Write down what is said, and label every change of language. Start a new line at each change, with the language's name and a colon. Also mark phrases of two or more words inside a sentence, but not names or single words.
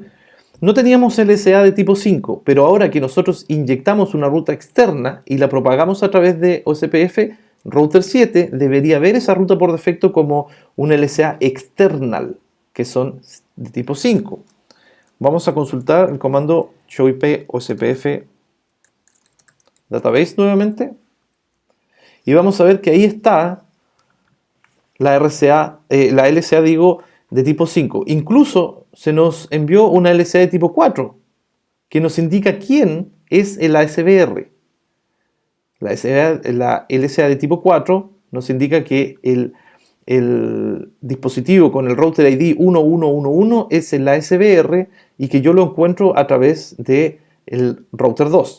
Spanish: No teníamos LSA de tipo 5, pero ahora que nosotros inyectamos una ruta externa y la propagamos a través de OSPF, router 7 debería ver esa ruta por defecto como un LSA external, que son de tipo 5. Vamos a consultar el comando
English: showip OSPF database
Spanish: nuevamente y vamos a ver que ahí está la LSA de tipo 5. Incluso se nos envió una LSA de tipo 4 que nos indica quién es el ASBR. La LSA de tipo 4 nos indica que el dispositivo con el
English: router ID
Spanish: 1111 es el ASBR y que yo lo encuentro a través del router 2.